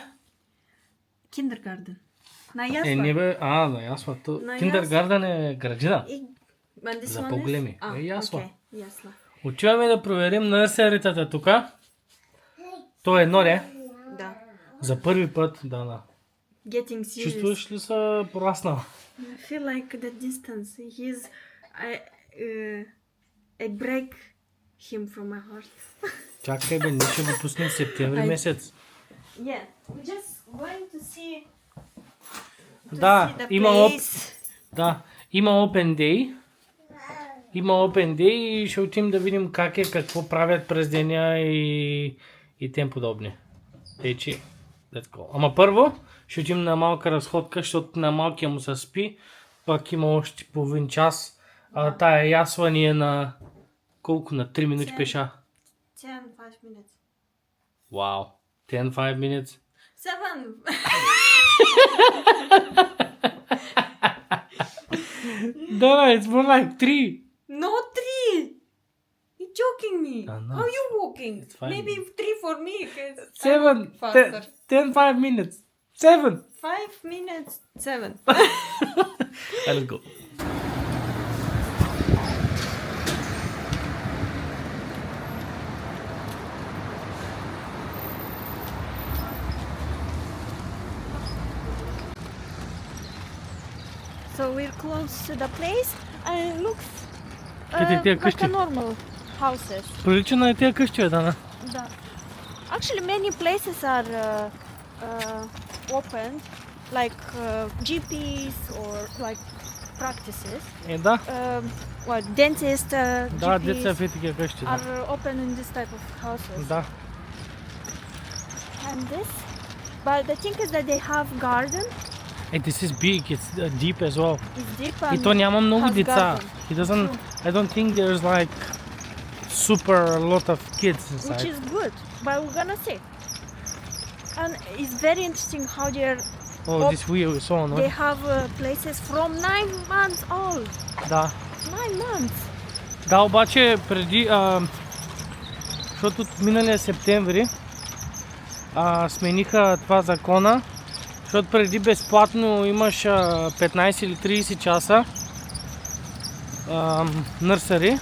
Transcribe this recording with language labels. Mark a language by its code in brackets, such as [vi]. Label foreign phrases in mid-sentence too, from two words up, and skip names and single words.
[bg] Киндергарден. На ясла. Не бе, на ясла. Киндергарден е градина. За по-големи. Ясла. Ясла. Отиваме да проверим нърсеритата тук. То е едно, не? Да. За първи път, да. [en] Getting serious. [bg] Чувстваш ли се пораснала? [en] I feel like the distance. I break him from my heart. [bg] Чакай бе, ние ще го пуснем в септември месец. [en] Yeah, we're just going to see [bg] Да, [en] the [bg] има [en] place. [bg] има [en] Open Day. [bg] Има [en] Open Day [bg] и ще отидем да видим как е, какво правят през деня и тем подобни. Течи, [en] let's go. [bg] Ама първо ще отидем на малка разходка, защото на малкия му се спи. Пак има още половин час. Тая ясла ни е на колко? На 3 минути пеша. [en] 10-5 minutes. Вау. 10-5 minutes. 7. [bg] Да, [en] it's more like 3. No 3. You're joking me. No. How you walking? It's fine. Maybe 3 for me. 7. Faster. 10-5 minutes. 7. 5 minutes. 7. Let's go. So we're close to the place and it looks like a normal houses. [bg] Прилича на тези къщи, да. Да. [en] Actually, many places are open, like GPs or like practices. [bg] Да. [en] Dentists, [bg] Да, [en] GPs [bg] деца в такива къщи. Да. [en] are open in this type of houses. [bg] Да. [en] And this, but the thing is that they have garden. This is big, it's deep as well. It's deep [bg] И [en] and [bg] то няма много [en] has [bg] деца. [en] garden. He doesn't, I don't think there's like super lot of kids inside. Which is good, but we're gonna see. And it's very interesting how This wheel is on, they have places from 9 months old. [bg] Да. [en] 9 months. [bg] Да, обаче преди, защото от миналия септември смениха това закона, защото преди безплатно имаш 15 или 30 часа нърсъри.